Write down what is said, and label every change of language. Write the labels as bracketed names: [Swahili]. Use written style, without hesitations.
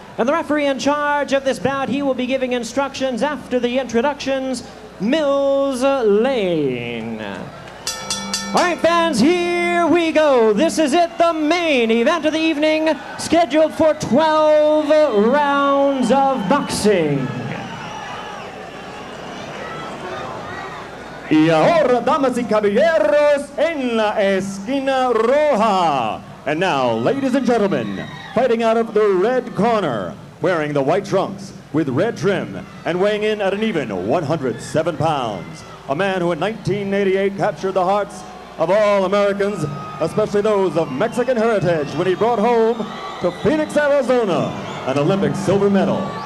[English] And the referee in charge of this bout, he will be giving instructions after the introductions, Mills Lane. All right, fans, here here we go. This is it, the main event of the evening, scheduled for 12 rounds of boxing. [Spanish] Y ahora, damas y caballeros, en la esquina roja. [English] And now, ladies and gentlemen, fighting out of the red corner, wearing the white trunks with red trim and weighing in at an even 107 pounds. A man who in 1988 captured the hearts of all Americans, especially those of Mexican heritage, when he brought home to Phoenix, Arizona, an Olympic silver medal.